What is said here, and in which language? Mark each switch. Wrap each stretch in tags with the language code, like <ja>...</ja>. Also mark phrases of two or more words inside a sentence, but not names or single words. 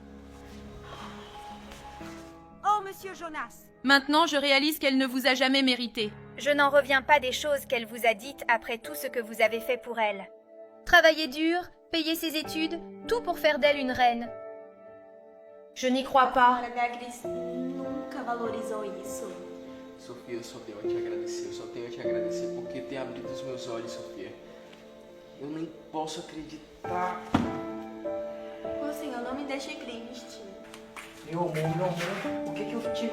<fr>Oh, Monsieur Jonas. Maintenant, je réalise qu'elle ne vous a jamais mérité. Je n'en reviens pas des choses qu'elle vous a dites après tout ce que vous avez fait pour elle. Travailler dur, payer ses études, tout pour faire d'elle une reine. Je n'y crois pas.</fr> <pt>Olha, Beatriz nunca valorizou isso. Sofia, eu só tenho a te agradecer. Eu só tenho a te agradecer porque tem abrido os meus olhos, Sofia. Eu nem posso acreditar. O senhor não me deixe triste. Meu amor, o que eu te...</pt>